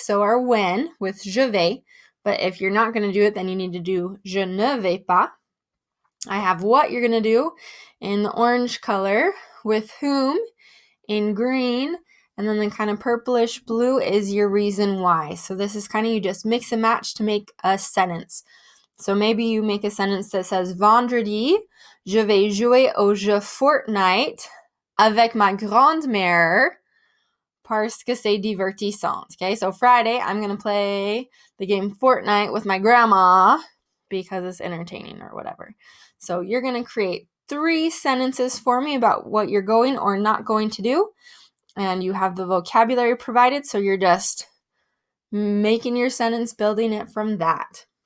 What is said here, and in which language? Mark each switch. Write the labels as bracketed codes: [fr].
[en] So our when with [fr] je vais. [en] But if you're not going to do it, then you need to do [fr] je ne vais pas. [en] I have what you're going to do in the orange color, with whom in green, and then the kind of purplish blue is your reason why. So this is kind of you just mix and match to make a sentence. So maybe you make a sentence that says [fr] vendredi, je vais jouer au jeu Fortnite avec ma grand-mère parce que c'est divertissant. [en] Okay, so Friday I'm going to play the game Fortnite with my grandma because it's entertaining or whatever. So you're going to create 3 sentences for me about what you're going or not going to do. And you have the vocabulary provided, so you're just making your sentence, building it from that.